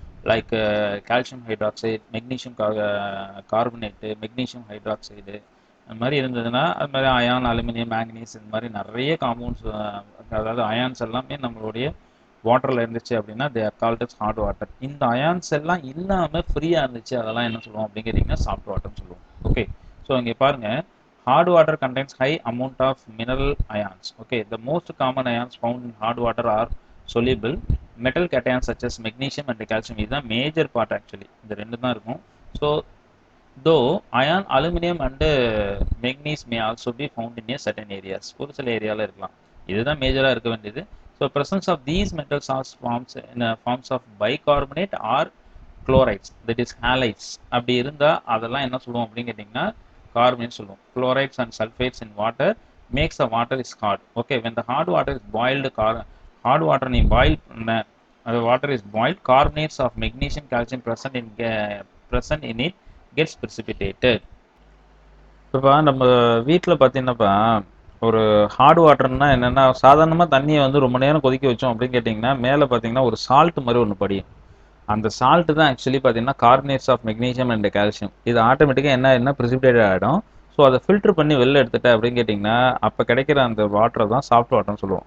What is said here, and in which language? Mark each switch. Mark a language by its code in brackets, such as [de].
[ta] Like calcium hydroxide, magnesium carbonate, magnesium hydroxide, அந்த மாதிரி இருந்ததுன்னா அது மாதிரி அயான், அலுமினியம், மேங்கனீஸ், இந்த மாதிரி நிறைய காம்பவுண்ட்ஸ், அதாவது அயான்ஸ் எல்லாமே நம்மளுடைய வாட்டரில் இருந்துச்சு அப்படின்னா [en] They are called as hard water. [ta] இந்த அயான்ஸ் எல்லாம் இல்லாமல் ஃப்ரீயாக இருந்துச்சு, அதெல்லாம் என்ன சொல்லுவோம் அப்படின்னு கேட்டிங்கன்னா சாஃப்ட் வாட்டர்னு சொல்லுவோம். [en] okay, so [ta] இங்கே பாருங்கள், [en] hard water contains high amount of mineral ions. Okay, the most common ions found in hard water are soluble metal cations such as magnesium and calcium. This is the major part actually. [ta] இந்த ரெண்டு தான் இருக்கும். [en] So though iron, aluminum and manganese may also be found in a certain areas. [ta] ஒரு சில ஏரியால இருக்கலாம். இதுதான் மேஜரா இருக்க வேண்டியது. [en] So presence of these metal salts forms in forms of bicarbonate or chlorides, that is halides. [ta] அப்படி இருந்தா அதெல்லாம் என்ன சொல்லுவோம் அப்படின்னு கேட்டிங்கன்னா கார்பனேட் சொல்லுவோம். [en] chlorides and sulfates in water makes the water is hard. Okay, when the hard water is boiled, hard water [ta] நீ boil பண்ண, [en] the water is boiled, carbonates of magnesium, calcium present in it gets precipitated. [ta] இப்போ நம்ம வீட்டில் பார்த்தீங்கன்னாப்பா ஒரு heart வாட்டர்னா என்னென்னா, சாதாரணமாக தண்ணியை வந்து ரொம்ப நேரம் கொதிக்க வச்சோம் அப்படின்னு கேட்டிங்கன்னா மேலே பார்த்தீங்கன்னா ஒரு சால்ட் மாதிரி ஒன்று படியும். அந்த சால்ட் தான் ஆக்சுவலி பார்த்தீங்கன்னா carbonates of magnesium and calcium. இது ஆட்டோமேட்டிக்காக என்ன ப்ரிசிபிடேட் ஆகிடும். ஸோ அதை ஃபில்டர் பண்ணி வெளில எடுத்துட்டேன் அப்படின்னு கேட்டிங்கன்னா அப்போ கிடைக்கிற அந்த வாட்டரை தான் சாஃப்ட் வாட்டர்னு சொல்லுவோம்.